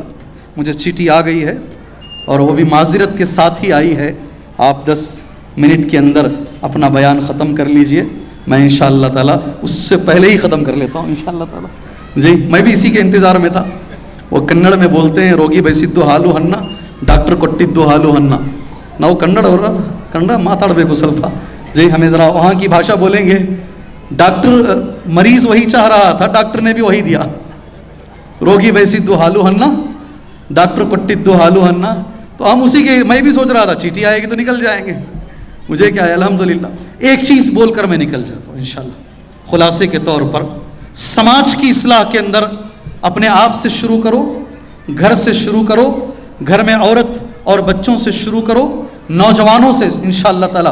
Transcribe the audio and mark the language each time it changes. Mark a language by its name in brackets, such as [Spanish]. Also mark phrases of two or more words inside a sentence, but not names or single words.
[Urdu] مجھے چیٹھی آ گئی ہے اور وہ بھی معذرت کے ساتھ ہی آئی ہے. آپ 10 منٹ کے اندر اپنا بیان ختم کر لیجئے, میں انشاءاللہ تعالیٰ اس سے پہلے ہی ختم کر لیتا ہوں انشاءاللہ تعالیٰ. جی میں بھی اسی کے انتظار میں تھا. وہ کنڑ میں بولتے ہیں, روگی [Kannada] ಬಯಸಿದ್ದು ಹಾಲು ಅನ್ನ, ಡಾಕ್ಟರ್ ಕೊಟ್ಟಿದ್ದು ಹಾಲು ಅನ್ನ. ನಾವು ಕನ್ನಡ ಅವರ ಕನ್ನಡ ಮಾತಾಡಬೇಕು ಸ್ವಲ್ಪ. [Urdu] جی ہمیں ذرا وہاں کی بھاشا بولیں گے. ڈاکٹر مریض وہی چاہ رہا تھا, ڈاکٹر نے بھی وہی دیا. [Kannada] روگی ಬಯಸಿದ್ದು ಹಾಲು ಅನ್ನ, ڈاکٹر ಕೊಟ್ಟಿದ್ದು ಹಾಲು ಅನ್ನ. [Urdu] تو ہم اسی کے, میں بھی سوچ رہا تھا چیٹھی آئے گی تو نکل جائیں گے. مجھے کیا ہے الحمدللہ ایک چیز بول کر میں نکل جاتا ہوں انشاءاللہ. خلاصے کے طور پر, سماج کی اصلاح کے اندر اپنے آپ سے شروع کرو, گھر سے شروع کرو, گھر میں عورت اور بچوں سے شروع کرو, نوجوانوں سے انشاءاللہ تعالی.